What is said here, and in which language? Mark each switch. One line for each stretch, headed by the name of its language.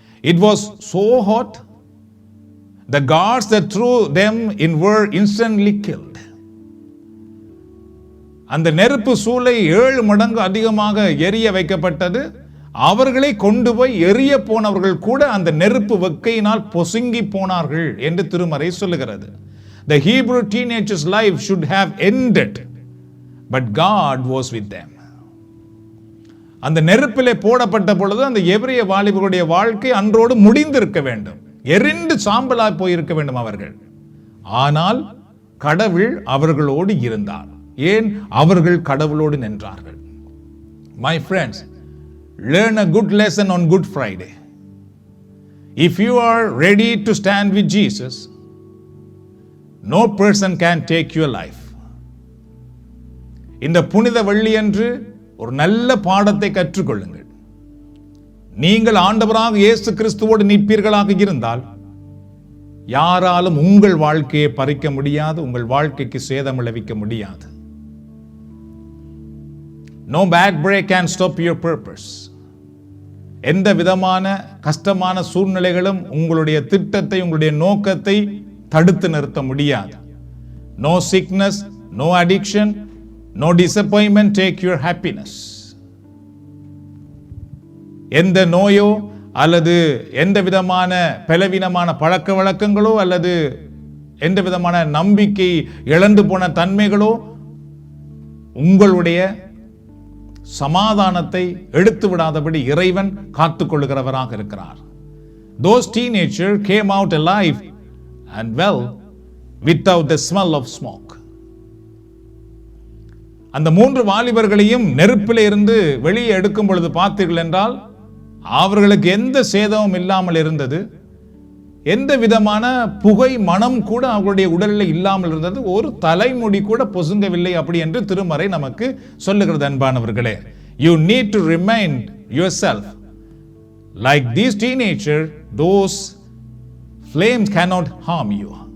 English: It was so hot, the guards that threw them in were instantly killed.
Tamil: அந்த நெருப்பு சூளை 7 மடங்கு அதிகமாக எரிய வைக்கப்பட்டது. அவர்களை கொண்டு போய் எரிய போனவர்கள் கூட அந்த நெருப்பு வெக்கையினால் பொசுங்கி போனார்கள் என்று திருமறை சொல்லுகிறது.
English: The Hebrew teenagers' life should have ended, but God was with them.
Tamil: அந்த நெருப்பிலே போடப்பட்ட பொழுது அந்த எபிரேய வாலிபர்களுடைய வாழ்க்கை அன்றோடு முடிந்திருக்க வேண்டும், எரிந்து சாம்பலாய் போயிருக்க வேண்டும் அவர்கள். ஆனால் கடவுள் அவர்களோடு இருந்தார். ஏன்? அவர்கள் கடவுளோடு நின்றார்கள்.
English: My friends, learn a good lesson on Good Friday. If you are ready to stand with Jesus, no person can take your life.
Tamil: இந்த புனித வெள்ளியன்று ஒரு நல்ல பாடத்தை கற்றுக்கொள்ளுங்கள். நீங்கள் ஆண்டவராக இயேசு கிறிஸ்துவோடு நிற்பீர்களாக இருந்தால் யாராலும் உங்கள் வாழ்க்கையை பறிக்க முடியாது, உங்கள் வாழ்க்கைக்கு சேதம் விளைவிக்க முடியாது.
English: No backbreak can stop your purpose.
Tamil: எந்த விதமான கஷ்டமான சூழ்நிலைகளும் உங்களுடைய திட்டத்தை, உங்களுடைய நோக்கத்தை தடுத்து நிறுத்த முடியாது.
English: No sickness, no addiction, no disappointment take your happiness.
Tamil: எந்த நோயோ அல்லது எந்த விதமான பலவீனமான பழக்க வழக்கங்களோ அல்லது எந்த விதமான நம்பிக்கை இழந்து போன தன்மைகளோ உங்களுடைய சமாதானத்தை எடுத்து விடாதபடி இறைவன் காத்துக்கொள்ளுகிறவராக இருக்கிறார்.
English: those teenagers came out alive and well without the smell of smoke.
Tamil: அந்த 3 வாலிபர்களையும் நெருப்பிலே இருந்து வெளியே எடுக்கும் பொழுது பார்த்தீர்கள் என்றால் அவர்களுக்கு எந்த சேதமும் இல்லாமல் இருந்தது. எந்த விதமான புகை மனம் கூட அவர்களுடைய உடலில் இல்லாமல் இருந்தது. ஒரு தலைமுடி கூட பொசுங்கவில்லை அப்படி என்று திருமறை நமக்கு சொல்லுகிறது.
English: அன்பானவர்களே, you need to remind yourself like these teenagers, those flames cannot harm you.